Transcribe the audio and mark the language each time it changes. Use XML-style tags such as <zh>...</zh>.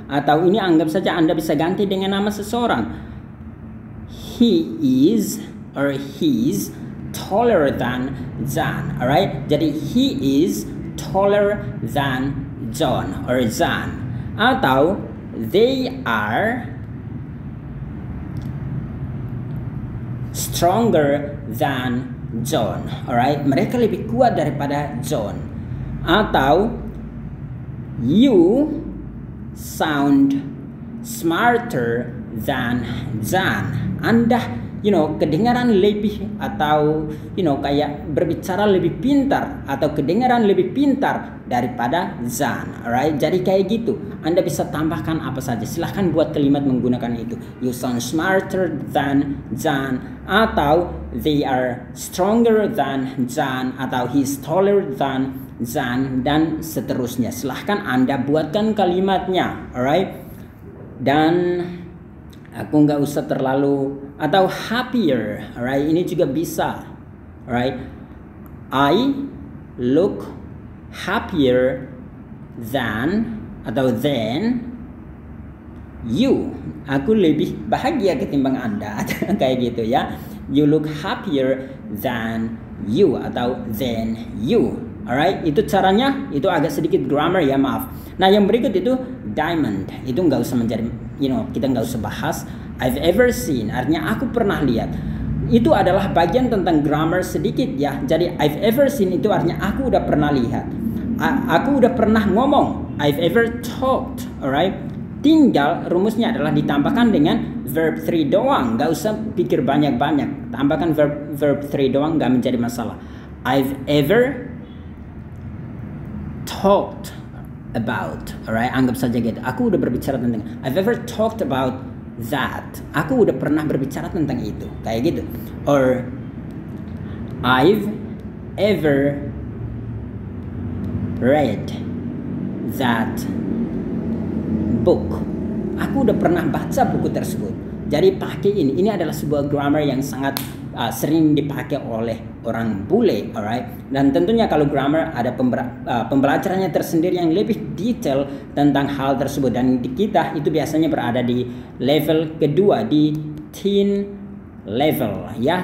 <id>Atau ini anggap saja Anda bisa ganti dengan nama seseorang.</id> <en>He is or he's taller than John, alright?</en> <id>Jadi</id> <en>he is taller than John or John.</en> <id>Atau</id> <en>they are stronger than John, alright?</en> <id>Mereka lebih kuat daripada John. Atau</id> <en>you sound smarter than John.</en> <id>Anda kedengaran lebih, atau kayak berbicara lebih pintar, atau kedengaran lebih pintar daripada John, alright? Jadi kayak gitu. Anda bisa tambahkan apa saja. Silahkan buat kalimat menggunakan itu.</id> <en>You sound smarter than John, atau they are stronger than John, atau he's taller than John, dan seterusnya.</en> <id>Silahkan Anda buatkan kalimatnya, alright? Dan aku nggak usah terlalu, atau happier, alright? Ini juga bisa,</id> <en>alright? I look happier than</en> <id>atau</id> <en>than you.</en> <id>Aku lebih bahagia ketimbang Anda. Kayak gitu ya.</id> <en>You look happier than you</en> <id>atau</id> <en>than you.</en> <id>Alright, itu caranya. Itu agak sedikit grammar ya, maaf. Nah, yang berikut itu diamond. Itu nggak usah menjadi, kita nggak usah bahas.</id> <en>I've ever seen,</en> <id>artinya aku pernah lihat. Itu adalah bagian tentang grammar sedikit ya. Jadi</id> <en>I've ever seen</en> <id>itu artinya aku udah pernah lihat. Aku udah pernah ngomong.</id> <en>I've ever talked, alright.</en> <id>Tinggal rumusnya adalah ditambahkan dengan verb 3 doang. Gak usah pikir banyak-banyak. Tambahkan verb 3 doang, gak menjadi masalah.</id> <en>I've ever talked about, alright.</en> <id>Anggap saja gitu. Aku udah berbicara tentang.</id> <en>I've ever talked about that.</en> <id>Aku udah pernah berbicara tentang itu. Kayak gitu.</id> <en>Or I've ever read that book.</en> <id>Aku udah pernah baca buku tersebut. Jadi pakai ini. Ini adalah sebuah grammar yang sangat sering dipakai oleh orang bule, alright. Dan tentunya kalau grammar ada pembelajarannya tersendiri yang lebih detail tentang hal tersebut. Dan di kita itu biasanya berada di level kedua, di teen level ya.</id>